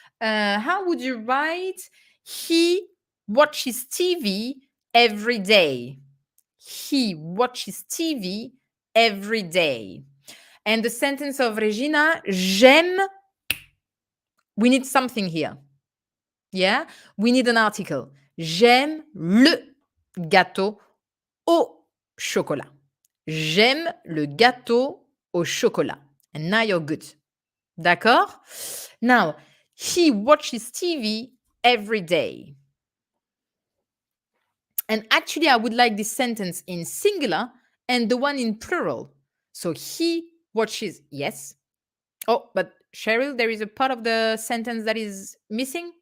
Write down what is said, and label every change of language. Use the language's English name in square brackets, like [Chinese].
[English] How would you write he watches TV every day? He watches TV every day. And the sentence of Regina, j'aime, we need something here. Yeah, we need an article. [French] J'aime le gâteau au chocolat. J'aime le gâteau au chocolat. [English] And now you're good. D'accord? Now, he watches TV every day. And actually, I would like this sentence in singular and the one in plural. So he watches, yes. Oh, but Cheryl, there is a part of the sentence that is missing.